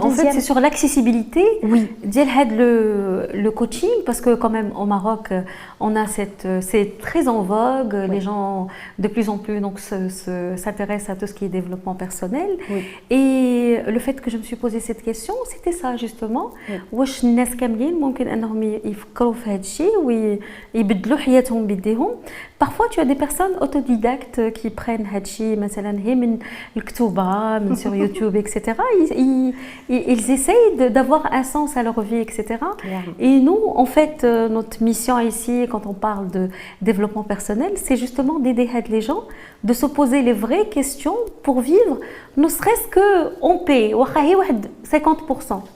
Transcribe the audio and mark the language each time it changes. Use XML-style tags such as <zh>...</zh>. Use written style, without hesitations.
<fr>En fait, c'est sur l'accessibilité le coaching, parce que quand même, au Maroc, on a c'est très en vogue. Oui. Les gens, de plus en plus, s'intéressent à tout ce qui est développement personnel. Oui. Et le fait que je me suis posé cette question, c'était ça, justement.</fr> <ar>واش الناس كاملين ممكن أنهم يفكروا في هذا الشيء ويبدلوا حياتهم بيديهم.</ar> <fr>Parfois, tu as des personnes autodidactes qui prennent</fr> <ar>هادشي مثلا هي من الكتوبة,</ar> <fr>من sur YouTube, etc. Ils essayent d'avoir un sens à leur vie, etc. Et nous, en fait, notre mission ici, quand on parle de développement personnel, c'est justement d'aider les gens de se poser les vraies questions pour vivre, ne serait-ce qu'en paix, 50%.</fr>